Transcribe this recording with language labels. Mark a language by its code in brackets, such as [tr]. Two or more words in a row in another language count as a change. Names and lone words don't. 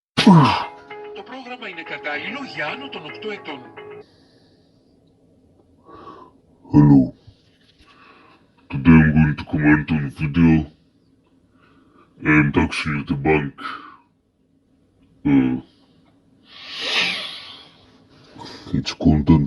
[el] Το πρόγραμμα είναι κατάλληλο για άνω των 8 ετών. [en] Hello. Today I'm going to comment on a video and actually debunk its content.